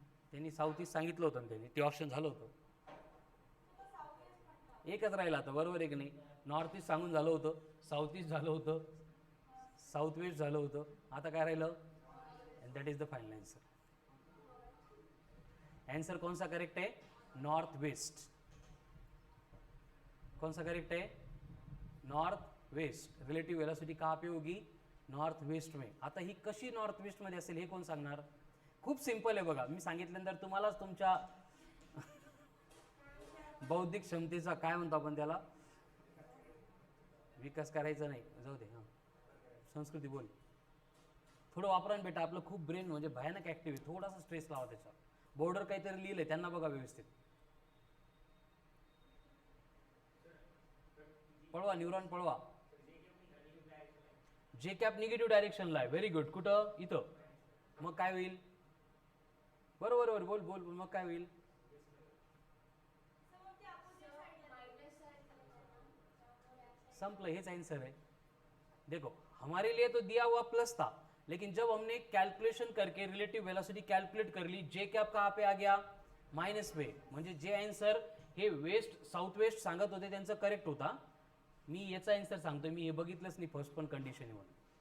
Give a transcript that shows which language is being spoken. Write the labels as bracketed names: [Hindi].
[Marathi] त्यांनी south east सांगितलं होतं, त्यांनी ते ऑप्शन झालं होतं, एकच राहिला आता, बरोबर आहे की नाही. नॉर्थ ईस्ट सांगून झालं होतं, साऊथ ईस्ट झालं होतं, साऊथ वेस्ट झालं होतं, आता काय राहिलं, [English] And that is the final answer. [Hindi] Answer कौन सा करेक्ट है, नॉर्थ वेस्ट. कौन सा करेक्ट है, नॉर्थ वेस्ट. रिलेटिव वेलोसिटी कहाँ पे होगी, नॉर्थ वेस्ट में. [Marathi] आता ही कशी नॉर्थ वेस्ट मध्ये असेल हे कोण सांगणार. खूप सिंपल आहे बघा, मी सांगितल्यानंतर तुम्हालाच तुमच्या बौद्धिक क्षमतेचा काय म्हणतो आपण त्याला, विकास करायचा नाही, जाऊ दे. हां, संस्कृती बोल, थोडं वापरा बेटा. आपलं खूप ब्रेन म्हणजे भयानक ऍक्टिव्ह आहे, थोडासा स्ट्रेस लावा त्याच्यावर. बोर्डर काहीतरी लिहिलंय त्यांना बघा व्यवस्थित, पळवा, न्यूरॉन पळवा. जे कॅप निगेटिव्ह डायरेक्शनला आहे. Very good. कुठं, इथं. मग काय होईल, बरोबर बरोबर, बोल बोल, मग काय होईल, संपलं, हेच आंसर है. [Hindi] देखो हमारे लिए तो दिया हुआ प्लस था, लेकिन जब हमने कैलकुलेशन करके रिलेटिव वेलोसिटी कैलकुलेट कर ली, जे कॅप कहाँ पे आ गया, माइनस पे. [Marathi] म्हणजे जे आन्सर हे वेस्ट साऊथ वेस्ट सांगत होते त्यांचं करेक्ट होता. मी याचा आन्सर सांगतोय, मी हे बघितलंच नाही फर्स्ट पण कंडिशन म्हणून.